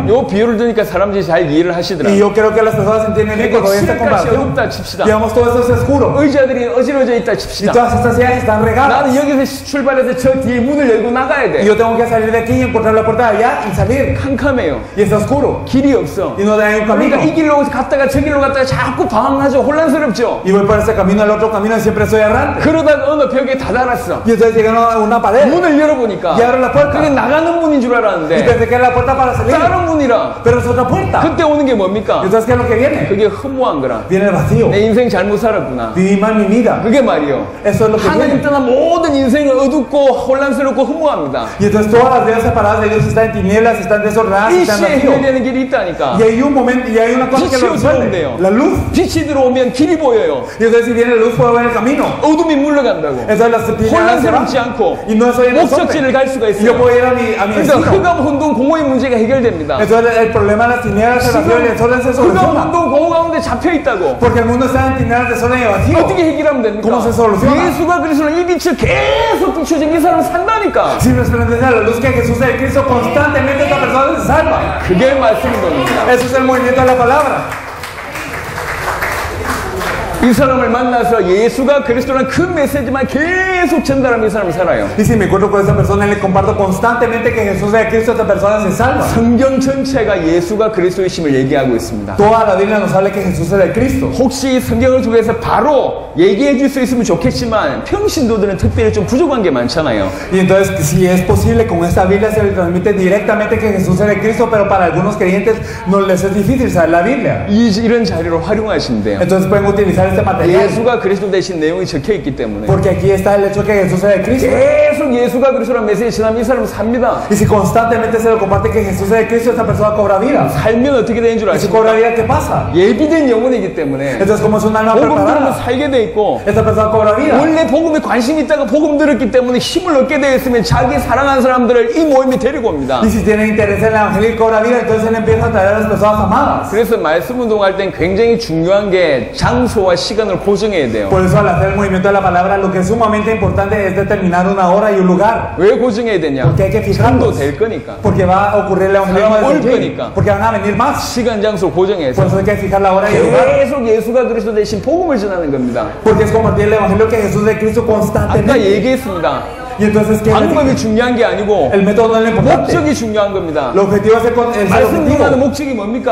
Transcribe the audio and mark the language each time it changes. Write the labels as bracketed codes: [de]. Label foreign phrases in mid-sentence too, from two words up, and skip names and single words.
[ko] 요 비유를 들으니까 사람들이 잘 이해를 [es] Y [ko] ha시더라고요. [es] yo creo que las personas entienden bien cuando ven esta [ko] 칠흑같이 [es] comparación. [ko] 어둡다 칩시다. [es] Digamos, todo esto es oscuro. [ko] 의자들이 어지러져 있다 [es] Y [ko] 칩시다. [es] todas estas sillas están regadas. [ko] 나는 여기서 출발해서 저 뒤에 문을 열고 나가야 [es] Y [ko] 돼. [es] yo tengo que salir de aquí y encontrar la puerta de allá y salir. [ko] 캄캄해요. [es] Y está oscuro. [ko] 길이 없어. [es] Y no hay un camino. [ko] 그러니까 이 길로 갔다가 저 길로 갔다가 자꾸 방황하죠. 혼란스럽죠. [es] Y voy por este camino al otro camino y siempre estoy errante. [ko] 그러다가 어느 벽에 다다랐어. [es] Y entonces llegan a una pared. [ko] 문을 열어보니까 [es] Y abro la puerta. [ko] 그게 나가는 문인 줄 [es] Y [ko] 알았는데 [es] pensé que era la puerta para salir. [ko] 다른 문이라. [es] Pero es otra puerta. [ko] 그때 오는 게 뭡니까? [es] ¿Y entonces qué es lo que viene? [ko] 그게 허무한 거라. [es] Viene el vacío. [ko] 내 인생 잘못 살았구나. [es] Viví mal mi vida. [ko] 그게 말이요. [es] Eso es lo que [ko] 하나님 [es] viene. [ko] 떠난 모든 인생은 어둡고 혼란스럽고 허무합니다. [es] Y entonces todas las vidas separadas de Dios están en tinieblas, están desordenadas, [ko] 이 [es] están en [ko] 시에 [es] vacío. [ko] 해결되는 길이 있다니까. [es] Y hay un momento, y hay una cosa que lo resuelve. La luz. [ko] 빛이 들어오면 길이 보여요. [es] Y entonces si viene la luz puedo ver el camino. [ko] 어둠이 물러간다고. [es] Entonces las tinieblas se van. [ko] 혼란스럽지 않고 [es] Y no soy en [ko] 목적지를 갈 수가 [es] Y yo [ko] 있어요. [es] puedo ir a mi [ko] 그래서 [es] destino. [ko] 흑암 혼돈 공허의 문제가 해결됩니다. [es] Entonces el problema de las tinieblas, el vacío y el desorden se [ko] 흑암 [es] soluciona. [ko] 혼돈 공허 가운데 잡혀 있다고. [es] Porque el mundo está en tinieblas, desorden y vacío. [ko] 어떻게 해결하면 됩니까? [es] ¿Cómo se soluciona? [ko] 예수가 그리스도는 이 빛을 계속 비춰진 이 사람은 산다니까. [es] Si resplandece a la luz que Jesús es el Cristo, constantemente esta persona se salva. [ko] 그게 말씀인 겁니다. [es] Eso es el movimiento de la palabra. [ko] 이 사람을 만나서 예수가 그리스도라는 그 메시지만 계속 전달하면 이 사람은 살아요. [es] Y si me encuentro con esa persona y le comparto constantemente que Jesús es Cristo, esta persona se salva. [ko] 성경 전체가 예수가 그리스도이심을 얘기하고 있습니다. [es] Toda la Biblia nos habla que Jesús es el Cristo. [ko] 혹시 성경을 통해서 바로 얘기해 줄 수 있으면 좋겠지만 평신도들은 특별히 좀 부족한 게 많잖아요. [es] Y entonces, si es posible, con esta Biblia se le transmite directamente que Jesús es el Cristo, pero para algunos creyentes no les es difícil saber la Biblia. [ko] 이런 자료를 활용하신대요. [es] Entonces pueden utilizar este material. [ko] 예수가 그리스도 되신 내용이 적혀 있기 때문에 [es] Porque aquí está el hecho que Jesús es el Cristo. [ko] 계속 예수가 그리스도라는 메시지 전하면 이 사람은 삽니다. [es] Y si constantemente se lo comparte que Jesús es el Cristo, esta persona cobra vida. [ko] 살면 어떻게 되는 줄 [es] Y si cobra [ko] 아십니까? [es] vida, ¿qué pasa? [ko] 예비된 영혼이기 때문에 [es] Entonces, como es un alma [ko] 복음 들으면 [es] preparada, [ko] 살게 돼 있고 [es] esta persona cobra vida. [ko] 원래 복음에 관심이 있다가 복음 들었기 때문에 힘을 얻게 되어 있으면 자기 사랑하는 사람들을 이 모임에 데리고 옵니다. [es] Y si tiene interés en el evangelio y cobra vida, entonces él empieza a traer a las personas amadas. [ko] 그래서 말씀 운동할 땐 굉장히 중요한 게 장소와 시간을 고정해야 돼요. [es] Por eso al hacer el movimiento de la palabra, lo que es sumamente importante es determinar una hora y un lugar. [ko] 왜 고정해야 되냐? [es] Porque hay que [ko] 전도 [es] fijarlos. [ko] 될 거니까. [es] Porque va a ocurrir el evangelio [ko] 사람 올 [es] desde allí. [ko] 거니까. [es] Porque van a venir más. [ko] 시간, 장소 고정해서 [es] Por eso hay que fijar la hora y el lugar. [ko] 계속 예수가 그리스도 대신 복음을 전하는 겁니다. [es] Porque es compartir el evangelio que Jesús de Cristo [ko] 아까 [es] constantemente. [ko] 얘기했습니다. [es] Y entonces, ¿qué les [ko] 방법이 [es] dije? [ko] 중요한 게 아니고 [es] El método no es lo importante. [ko] 목적이 중요한 겁니다. [es] El objetivo es el [ko] 말씀 [es] objetivo. [ko] 전하는 목적이 뭡니까?